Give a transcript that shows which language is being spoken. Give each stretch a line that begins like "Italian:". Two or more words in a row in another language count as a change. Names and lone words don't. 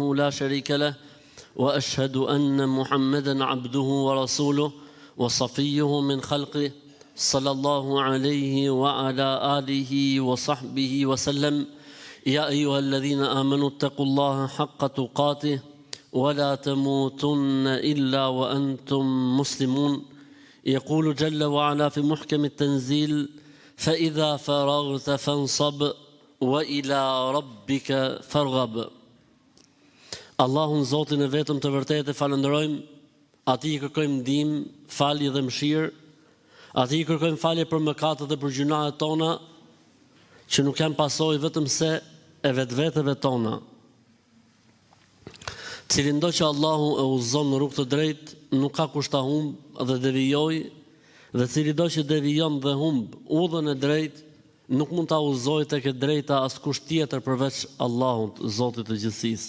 Arabic: لا شريك له وأشهد أن محمدا عبده ورسوله وصفيه من خلقه صلى الله عليه وعلى آله وصحبه وسلم يا أيها الذين آمنوا اتقوا الله حق تقاته ولا تموتن إلا وأنتم مسلمون يقول جل وعلا في محكم التنزيل فإذا فرغت فانصب وإلى ربك فارغب.
Albanian: Allahun Zotin e vetëm të vërtetë falenderojmë, atij i kërkojmë ndihmë, falje dhe mëshirë, atij i kërkojmë falje për mëkatet dhe për gjunahet tona, që nuk janë pasojë vetëm se e vetëveteve tona. Cilindo që Allahu e udhëzon në rrugë të drejtë, nuk ka kusht ta humb dhe devijojë, dhe cilindo që devijon dhe humb udhën e drejtë, nuk mund ta udhëzojë tek e drejta askush tjetër përveç Allahut, Zotit të gjithësisë.